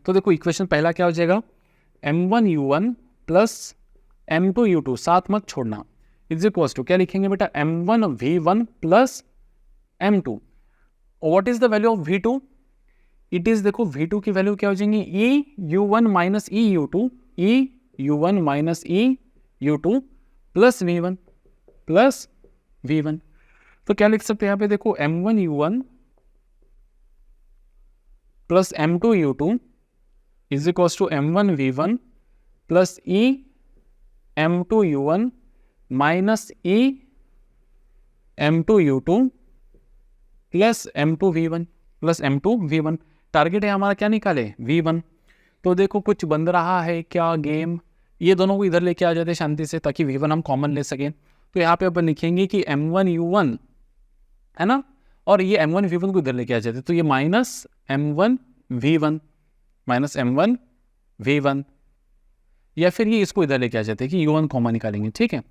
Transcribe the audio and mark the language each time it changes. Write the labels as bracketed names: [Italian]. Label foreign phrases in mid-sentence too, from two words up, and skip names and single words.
[Hindi] तो देखो इक्वेशन पहला क्या हो जाएगा, [English] m1u1 plus m2u2, [Hindi] साथ मत छोड़ना, [English] is equals to [Hindi] क्या लिखेंगे बेटा, [English] m1v1 plus m2. what is the value of v2, it is, [Hindi] देखो v2 की वैल्यू क्या हो जाएंगी, [English] e u1 minus e u2, e u1 minus e u2 plus v1. [Hindi] तो क्या लिख सकते हैं यहाँ पे, देखो [English] m1u1 plus m2u2 is equals to m1v1 plus e m2u1 minus e m2u2 plus M2V1 plus M2V1. [Hindi] टारगेट है हमारा क्या निकाले, V1। तो देखो कुछ बन रहा है क्या गेम, ये दोनों को इधर लेके आ जाते शांति से ताकि V1 हम कॉमन ले सकें। तो यहाँ पे अपन लिखेंगे कि M1U1 है ना, और ये M1V1 को इधर लेके आ जाते, तो ये [English] minus M1V1 minus M1V1, [Hindi] या फिर ये इसको इधर लेके आ जाते कि U1 कॉमन निकालेंगे, ठीक है।